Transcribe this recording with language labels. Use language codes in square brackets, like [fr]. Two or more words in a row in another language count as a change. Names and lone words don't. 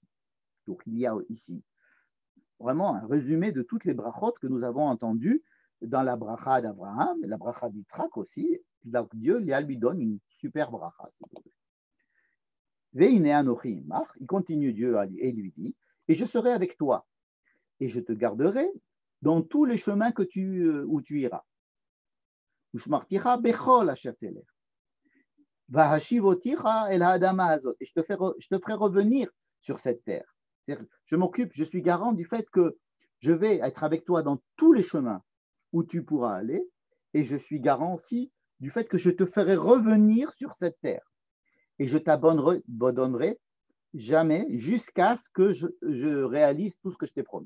[fr] Donc il y a ici vraiment un résumé de toutes les brachot que nous avons entendues dans la bracha d'Abraham, la bracha d'Yitzhak aussi. Donc Dieu lui donne une super bracha, si vous voulez. Il continue Dieu et lui dit, et je serai avec toi, et je te garderai dans tous les chemins où tu iras. [he] ושמרתיך בכל אשר תלך. והשיבותיך אל האדמה הזאת. [fr] Et je te ferai revenir sur cette terre. Je m'occupe, je suis garant du fait que je vais être avec toi dans tous les chemins où tu pourras aller, et je suis garant aussi du fait que je te ferai revenir sur cette terre. Et je t'abandonnerai jamais jusqu'à ce que je réalise tout ce que je t'ai promis.